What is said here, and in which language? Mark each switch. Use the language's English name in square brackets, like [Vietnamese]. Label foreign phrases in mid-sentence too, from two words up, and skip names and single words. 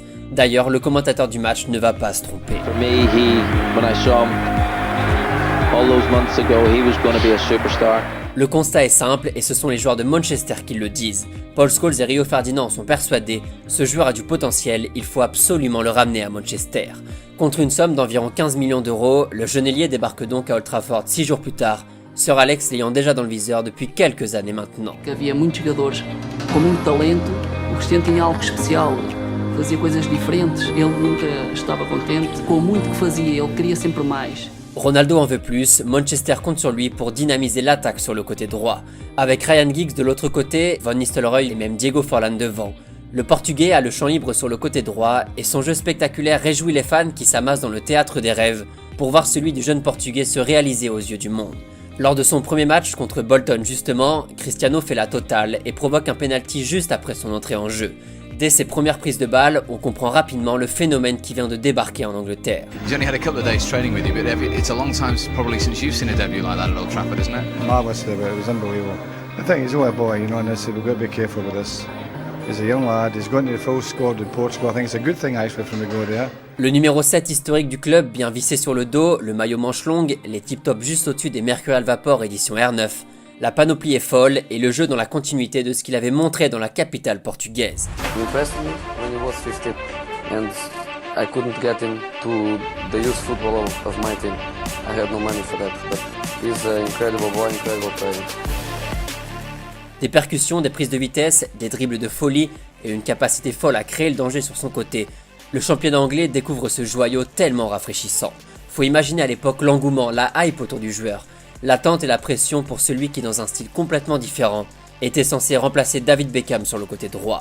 [French] D'ailleurs, le commentateur du match ne va pas se tromper. Le constat est simple et ce sont les joueurs de Manchester qui le disent. Paul Scholes et Rio Ferdinand sont persuadés, ce joueur a du potentiel, il faut absolument le ramener à Manchester. Contre une somme d'environ 15 millions d'euros, le jeune ailier débarque donc à Old Trafford 6 jours plus tard, Sir Alex l'ayant déjà dans le viseur depuis quelques années maintenant. [Portuguese] Havia muitos jogadores com muito talento, o Cristiano tinha algo especial, fazia coisas diferentes, ele nunca estava contente com muito que fazia, ele queria sempre mais. [French] Ronaldo en veut plus, Manchester compte sur lui pour dynamiser l'attaque sur le côté droit. Avec Ryan Giggs de l'autre côté, Van Nistelrooy et même Diego Forlán devant. Le Portugais a le champ libre sur le côté droit et son jeu spectaculaire réjouit les fans qui s'amassent dans le Théâtre des Rêves pour voir celui du jeune Portugais se réaliser aux yeux du monde. Lors de son premier match contre Bolton justement, Cristiano fait la totale et provoque un penalty juste après son entrée en jeu. Dès ses premières prises de balle, on comprend rapidement le phénomène qui vient de débarquer en Angleterre. [English] He's only had a couple of days training with you, but it's a long time probably since you've seen a debut like that at Old Trafford, isn't it? Marvellous debut, it was unbelievable. The thing is, he's only a boy, you know, and we've got to be careful with this. He's a young lad, he's going to the full squad with Portugal. I think it's a good thing actually for him to go there. [French] Le numéro 7 historique du club, bien vissé sur le dos, le maillot manche longue, les tip-tops juste au-dessus des Mercurial Vapor édition R9. La panoplie est folle et le jeu dans la continuité de ce qu'il avait montré dans la capitale portugaise. [English] He impressed me when he was 15 and I couldn't get him to the youth football of my team. I had no money for that, but he's an incredible boy, incredible player. [French] Des percussions, des prises de vitesse, des dribbles de folie et une capacité folle à créer le danger sur son côté. Le championnat anglais découvre ce joyau tellement rafraîchissant. Faut imaginer à l'époque l'engouement, la hype autour du joueur. L'attente et la pression pour celui qui, dans un style complètement différent, était censé remplacer David Beckham sur le côté droit.